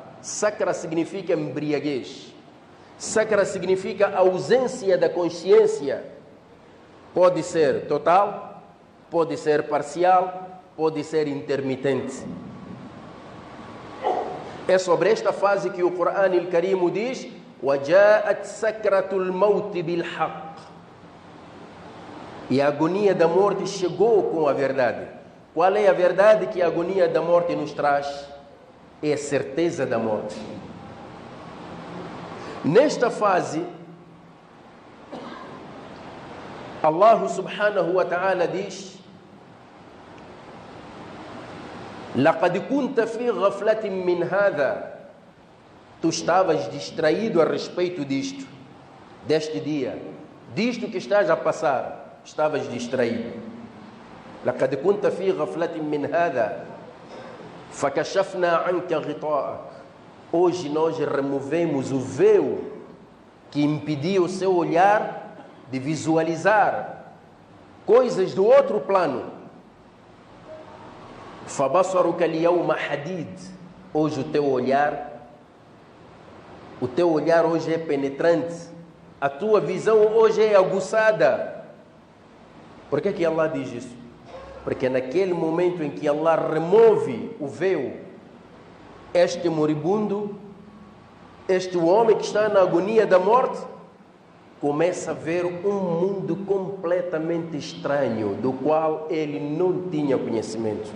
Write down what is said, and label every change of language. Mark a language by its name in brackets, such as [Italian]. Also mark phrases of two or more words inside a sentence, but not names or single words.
[Portuguese] Sakra significa embriaguez. Sakra significa ausência da consciência. Pode ser total, pode ser parcial, pode ser intermitente. É sobre esta fase que o Coran al-Karim diz: [Arabic] وَجَاءَتْ سَكْرَةُ الْمَوْتِ بِالْحَقِّ. [Portuguese] E a agonia da morte chegou com a verdade. Qual é a verdade que a agonia da morte nos traz? É a certeza da morte. Nesta fase, [Arabic] الله سبحانه وتعالى [Portuguese] diz: [Arabic] لَقَدْ كُنْتَ فِي غَفْلَةٍ مِّنْ هَذَا. [Portuguese] Tu estavas distraído a respeito disto, deste dia, disto que estás a passar, estavas distraído. [Arabic] لَقَدْ كُنْتَ فِي غَفْلَةٍ مِّنْ هَذَا فَكَشَفْنَا عَنْكَ غِطَاءَكَ. [Portuguese] Hoje nós removemos o véu que impedia o seu olhar de visualizar coisas do outro plano. [Arabic] فَبَصَرُكَ الْيَوْمَ حَدِيدٌ. [Portuguese] Hoje o teu olhar hoje é penetrante. A tua visão hoje é aguçada. Por que Allah diz isso? Porque naquele momento em que Allah remove o véu, este moribundo, este homem que está na agonia da morte, começa a ver um mundo completamente estranho, do qual ele não tinha conhecimento.